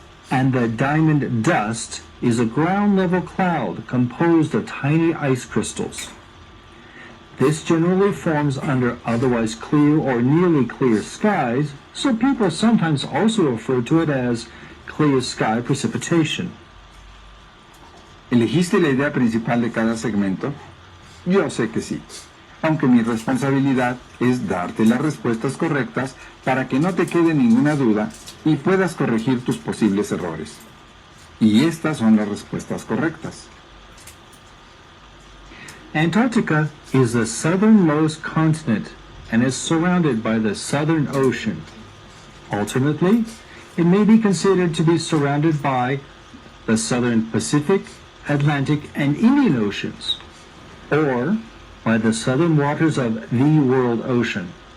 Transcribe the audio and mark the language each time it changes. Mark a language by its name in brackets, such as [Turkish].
[English] And the diamond dust is a ground-level cloud composed of tiny ice crystals. This generally forms under otherwise clear or nearly clear skies, so people sometimes also refer to it as clear sky precipitation. [Spanish] ¿Elegiste la idea principal de cada segmento? Yo sé que sí, aunque mi responsabilidad es darte las respuestas correctas para que no te quede ninguna duda y puedas corregir tus posibles errores. Y estas son las respuestas correctas. [English] Antarctica is the southernmost continent and is surrounded by the Southern Ocean. Alternately, it may be considered to be surrounded by the Southern Pacific, Atlantic, and Indian Oceans, or by the southern waters of the World Ocean.